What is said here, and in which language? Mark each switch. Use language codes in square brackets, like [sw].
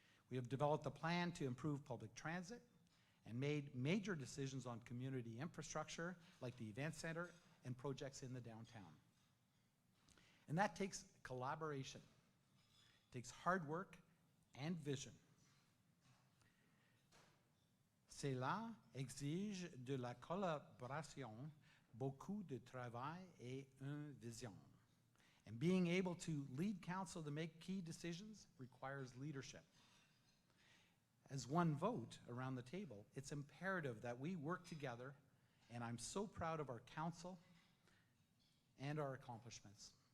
[en] We have developed a plan to improve public transit and made major decisions on community infrastructure like the event center and projects in the downtown. And that takes collaboration. It takes hard work and vision. [fr] Cela exige de la collaboration, beaucoup de travail et une vision. [en] And being able to lead council to make key decisions requires leadership. As one vote around the table, it's imperative that we work together, and I'm so proud of our council and our accomplishments.